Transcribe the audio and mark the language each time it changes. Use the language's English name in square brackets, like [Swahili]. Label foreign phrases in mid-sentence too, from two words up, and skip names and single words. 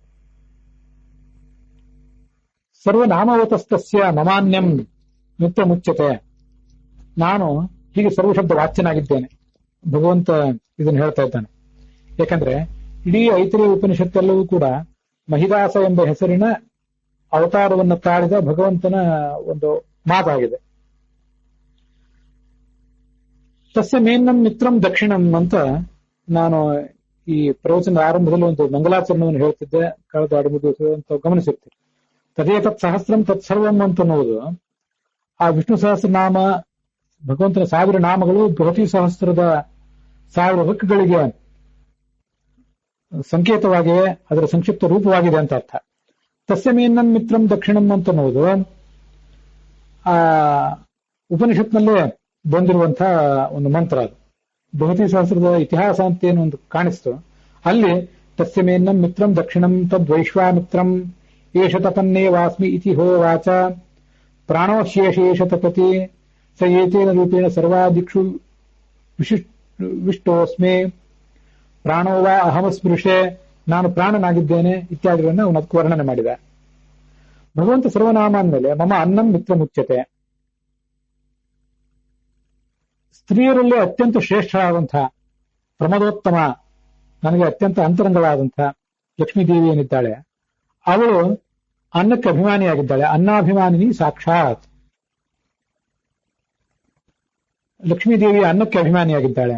[Sanskrit] ಸರ್ವನಾಮವತಸ್ತಸ್ಯ ಮಮಾನ್ಯಂ ನಿತ್ಯ ಮುಚ್ಯತೆ. [Kannada] ನಾನು ಹೀಗೆ ಸರ್ವಶಬ್ದ ವಾಚ್ಯನಾಗಿದ್ದೇನೆ, ಭಗವಂತ ಇದನ್ನು ಹೇಳ್ತಾ ಇದ್ದಾನೆ. ಯಾಕಂದ್ರೆ ಇಡೀ ಐತರೇಯ ಉಪನಿಷತ್ತೆಲ್ಲವೂ ಕೂಡ ಮಹಿದಾಸ ಎಂಬ ಹೆಸರಿನ ಅವತಾರವನ್ನು ತಾಳಿದ ಭಗವಂತನ ಒಂದು ಮಾತಾಗಿದೆ. [Sanskrit] ತಸ್ಯ ಮೇನ್ನಂ ಮಿತ್ರಂ ದಕ್ಷಿಣಂ [Kannada] ಅಂತ ನಾನು ಈ ಪ್ರವಚನದ ಆರಂಭದಲ್ಲಿ ಒಂದು ಮಂಗಲಾಚರಣೆಯನ್ನು ಹೇಳ್ತಿದ್ದೆ ಕಳೆದ 2-3 ದಿವಸ ಅಂತ ಗಮನಿಸಿರ್ತೀರಿ. [Sanskrit] ತದೇ ತತ್ ಸಹಸ್ರಂ ತತ್ಸರ್ವಂ [Kannada] ಅಂತ ಅನ್ನುವುದು ಆ ವಿಷ್ಣು ಸಹಸ್ರನಾಮ, ಭಗವಂತನ 1000 ನಾಮಗಳು ಬೃಹತಿ ಸಹಸ್ರದ 1000 ಹಕ್ಕುಗಳಿಗೆ ಸಂಕೇತವಾಗಿವೆ, ಅದರ ಸಂಕ್ಷಿಪ್ತ ರೂಪವಾಗಿದೆ ಅಂತ ಅರ್ಥ. [Sanskrit] ತಸ್ಯ ಮೇನ್ನಂ ಮಿತ್ರಂ ದಕ್ಷಿಣಂ [Kannada] ಅಂತ ಅನ್ನುವುದು ಆ ಉಪನಿಷತ್ನಲ್ಲೇ ಬಂದಿರುವಂತಹ ಒಂದು ಮಂತ್ರ. ಅದು ಬೃಹತಿ ಸಹಸ್ರದ ಇತಿಹಾಸ ಅಂತ ಏನು ಒಂದು ಕಾಣಿಸ್ತು, ಅಲ್ಲಿ [Sanskrit] ತಸ್ಯ ಮೇನ್ನಂ ಮಿತ್ರಂ ದಕ್ಷಿಣಂ ತದ್ವೈಶ್ವಾಮಿತ್ರಂ ಏಷ ತಪನ್ನೇ ವಾಸ್ಮಿ ಇತಿ ಹೋವಾಚ ಪ್ರಾಣೋಶೇಷೇಷ ತಪತಿ ಸ ಏತೇನ ರೂಪೇಣ ಸರ್ವಾದಿಕ್ಷು ವಿಷ್ಟೋಸ್ಮೆ ಪ್ರಾಣೋ ವಾ ಅಹಮಸ್ಪೃಶೆ, [Kannada] ನಾನು ಪ್ರಾಣನಾಗಿದ್ದೇನೆ ಇತ್ಯಾದಿಗಳನ್ನು ಅವನು ಅದಕ್ಕೆ ವರ್ಣನೆ ಮಾಡಿದ. ಭಗವಂತ ಸರ್ವನಾಮ ಅಂದಮೇಲೆ [Sanskrit] ಮಮ ಅನ್ನಂ ಮಿತ್ರ ಮುಚ್ಯತೆ. [Kannada] ಸ್ತ್ರೀಯರಲ್ಲಿ ಅತ್ಯಂತ ಶ್ರೇಷ್ಠರಾದಂತಹ ಪ್ರಮದೋತ್ತಮ, ನನಗೆ ಅತ್ಯಂತ ಅಂತರಂಗವಾದಂತಹ ಲಕ್ಷ್ಮೀದೇವಿ ಏನಿದ್ದಾಳೆ ಅವಳು ಅನ್ನಕ್ಕೆ ಅಭಿಮಾನಿಯಾಗಿದ್ದಾಳೆ. ಅನ್ನಾಭಿಮಾನಿನಿ ಸಾಕ್ಷಾತ್ ಲಕ್ಷ್ಮೀದೇವಿ ಅನ್ನಕ್ಕೆ ಅಭಿಮಾನಿಯಾಗಿದ್ದಾಳೆ.